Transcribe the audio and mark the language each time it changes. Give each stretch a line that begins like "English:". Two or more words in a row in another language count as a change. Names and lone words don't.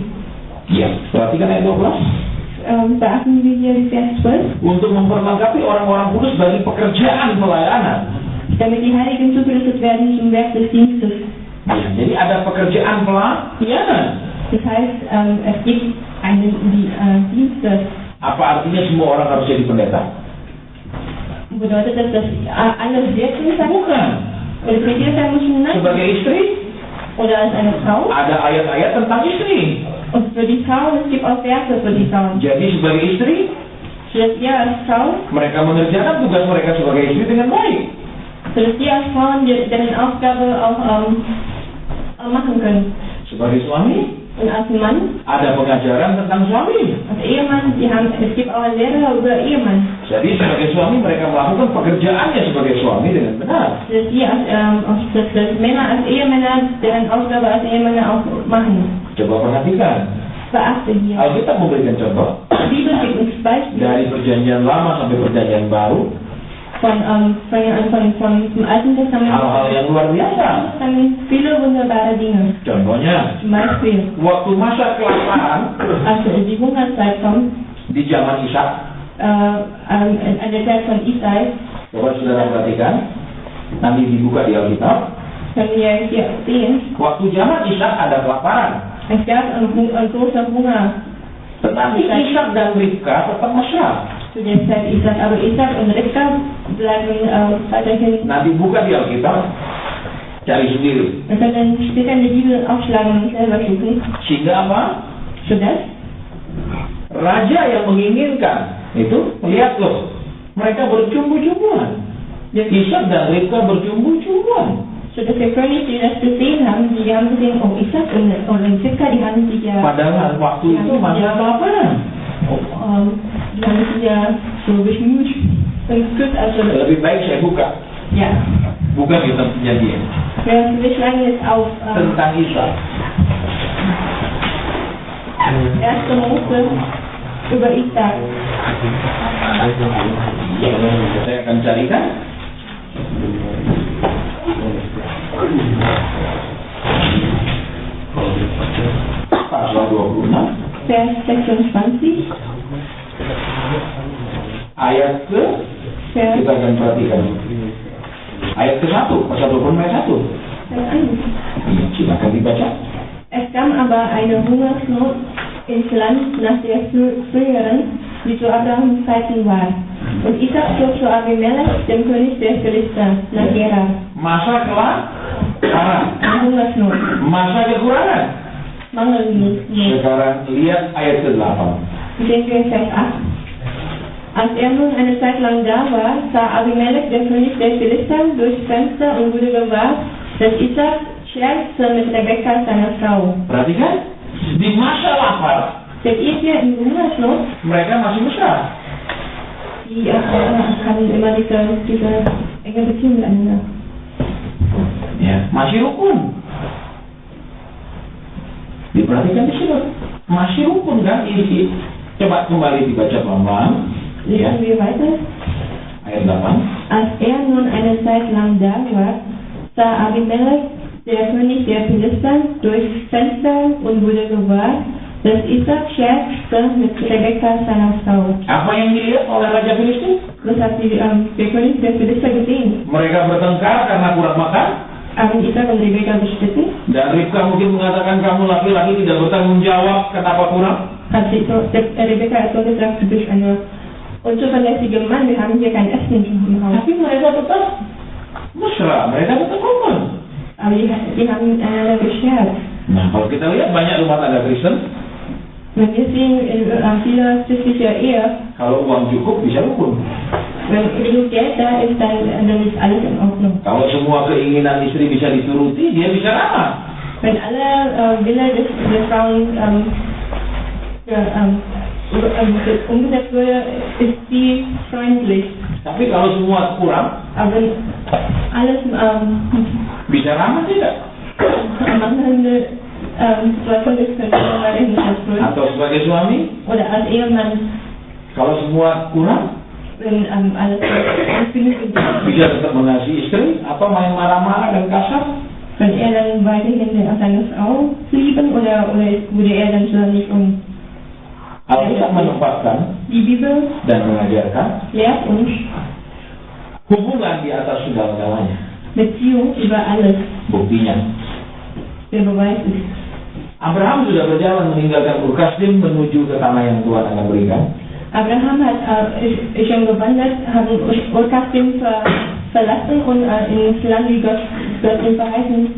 Indonesian: Ya, perhatikan ayat 12.
German: Beachten wir hier die Vers 12.
Indonesian: Untuk memperlengkapi orang-orang kudus bagi pekerjaan pelayanan.
German: Damit die Heiligen zugerüstet werden zum Werk des Dienstes.
Indonesian: Ya, jadi ada pekerjaan pelayanan.
German: Das heißt, es gibt Dienste.
Indonesian: Apa artinya semua orang harus jadi pendeta?
German: Bedeutet das, dass alle wirklich sein?
Indonesian: Bukan.
German: Religiös sein müssen? Nein.
Indonesian: Sebagai istri,
German: Oder als eine Frau?
Indonesian: ada ayat-ayat tentang istri.
German: Und für die Frau, es gibt auch Verse für die Frauen.
Indonesian: Jadi sebagai istri,
German: Sodass ihr als Frau,
Indonesian: mereka mengerjakan tugas mereka sebagai istri dengan baik.
German: sodass ihr als Frauen deren Aufgabe auch machen können.
Indonesian: Sebagai suami,
German: Und als Mann,
Indonesian: ada pengajaran tentang suami.
German: als Ehemann, es gibt auch eine Lehre über Ehemann.
Indonesian: Jadi sebagai suami mereka melakukan pekerjaannya sebagai suami dengan benar.
German: Sodass ihr dass Männer als Ehemänner deren Aufgabe als Ehemänner auch machen.
Indonesian: Coba perhatikan.
German: Beachte hier.
Indonesian: Alkitab memberikan contoh
German: Die Bibel gibt uns Beispiele.
Indonesian: dari perjanjian lama sampai perjanjian baru,
German: Vom Alten Testament
Indonesian: hal-hal yang luar biasa.
German: viele wunderbare Dinge.
Indonesian: Contohnya,
German: Zum Beispiel,
Indonesian: waktu masa kelaparan
German: als die Hungerzeit kommt,
Indonesian: di zaman Ishak,
German: an der Zeit von Isai,
Indonesian: coba saudara perhatikan, nanti dibuka di Alkitab.
German: können wir hier sehen,
Indonesian: Waktu zaman Ishak ada kelaparan,
German: es gab einen großen Hunger
Indonesian: tetapi Ishak dan Ribka tetap mesra.
German: zu der Zeit Isaac. Aber Isaac und Ribka bleiben weiterhin.
Indonesian: Nanti buka di Alkitab, cari sendiri.
German: Wir können später in die Bibel aufschlagen und selber suchen.
Indonesian: Sehingga apa?
German: Sodass
Indonesian: Raja yang menginginkan itu, lihat loh, mereka bercumbu-cumbuan. Ishak dan Ribka bercumbu-cumbuan.
German: der König, die das gesehen haben, die haben gesehen, oh Isaac und Ribka, die haben sich ja...
Indonesian: Padahal waktu itu masa kelaparan.
German: Die haben sich ja so bemüht und gut, also
Indonesian: Lebih baik saya buka,
German: ja.
Indonesian: bukan kitab perjanjian
German: Wir schlagen jetzt auf
Indonesian: tentang Ishak.
German: 1. Mose über Ishak.
Indonesian: Ya, saya akan carikan. Pasal 26
German: Vers 26,
Indonesian: ayat ke
German: Vers
Indonesian: kita akan perhatikan ayat ke-1, pasal 26 ayat 1. Iya, silakan dibaca.
German: Es kam aber eine Hungersnot ins Land nach der früheren, die zu Abrahams Zeiten war. Und Isaac zog zu Abimelech, dem König der Philister, nach Gerar.
Indonesian: Masa kelaparan,
German: Eine Hungersnot,
Indonesian: masa kekurangan.
German: Mangelnot.
Indonesian: Sekarang lihat ayat ke-8.
German: Sehen wir Vers 8. Als nun eine Zeit lang da war, sah Abimelech, der König der Philister, durchs Fenster und wurde gewahr, dass Isaac scherzte mit Rebekka, seiner Frau.
Indonesian: Perhatikan, di masa lapar
German: Seht ihr hier in Hungersnot?
Indonesian: mereka masih mesra.
German: Die haben immer diese enge Beziehung miteinander.
Indonesian: Ya, masih rukun. Diperhatikan di sini, masih rukun kan? Ini coba kembali dibaca pelan-pelan. Ya,
German: Lesen wir weiter.
Indonesian: ayat 8.
German: Als nun eine Zeit lang da war, sah Abimelech, der König der Philister, durchs Fenster und wurde gewahr, dass Isaac scherzte mit Rebekka, seiner Frau.
Indonesian: Apa yang dilihat oleh Raja Filistin?
German: Das hat der König der Philister gesehen.
Indonesian: Mereka bertengkar karena kurang makan.
German: Haben Isaac und Rebekka bestritten.
Indonesian: Dan Ribka mungkin mengatakan kamu laki-laki tidak bertanggung jawab, kenapa kurang?
German: Hat Rebekka also gesagt, du bist eine unzuverlässige Mann, wir haben hier kein Essen im Haus.
Indonesian: Tapi mereka tetap mesra, mereka tetap rukun.
German: Aber die haben einander gescherzt.
Indonesian: Nah, kalau kita lihat banyak rumah tangga Kristen,
German: Wenn wir sehen, in vieler christlicher Ehe,
Indonesian: kalau uang cukup bisa rukun.
German: wenn genug Geld da ist, dann ist alles in Ordnung.
Indonesian: Kalau semua keinginan istri bisa dituruti, dia bisa ramah.
German: Wenn alle Wille der Frauen umgesetzt würde, ist sie freundlich.
Indonesian: Tapi kalau semua kurang,
German: Aber wenn alles
Indonesian: bisa ramah tidak?
German: mangelnde Situation ist, könnte man mal in das
Indonesian: Atau sebagai suami,
German: oder als Ehemann,
Indonesian: kalau semua kurang,
German: wenn alles nicht genügend ist,
Indonesian: bisa tetap mengasihi istri, atau main marah-marah dan kasar.
German: wenn dann weiterhin seine Frau lieben oder würde dann zornig
Indonesian: Alkitab menempatkan
German: Die Bibel
Indonesian: dan mengajarkan
German: lehrt uns
Indonesian: hubungan di atas segala-galanya.
German: Beziehung über alles.
Indonesian: Buktinya,
German: Der Beweis ist,
Indonesian: Abraham sudah berjalan meninggalkan Ur Kasdim menuju ke tanah yang Tuhan akan berikan.
German: Abraham ist schon gewandert, haben Ur Kasdim verlassen und ins Land, wie Gott ihm verheißen.